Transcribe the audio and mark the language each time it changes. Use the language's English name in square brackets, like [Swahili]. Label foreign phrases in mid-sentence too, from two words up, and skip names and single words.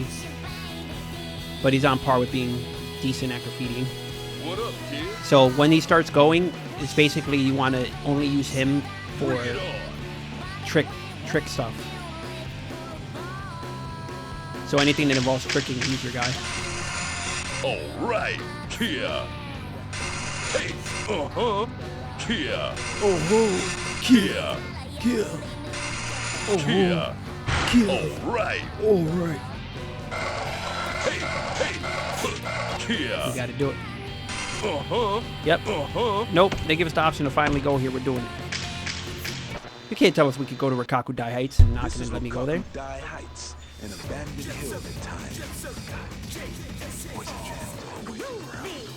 [English] But he's on par with being decent at graffitiing. What up, kid? So when he starts going, it's basically you want to only use him for trick stuff. So anything that involves tricking, he's your guy. All right, Kia. Hey, Kia. Kia. Kia. Kia. Kia. All right. All right. Hey, Kia. You gotta do it. Yep. Nope. They give us the option to finally go here. We're doing it. You can't tell us we could go to Rikaku Dai Heights and not gonna let me go there. Dai Heights, an abandoned hill at times. Poison Jam's always around.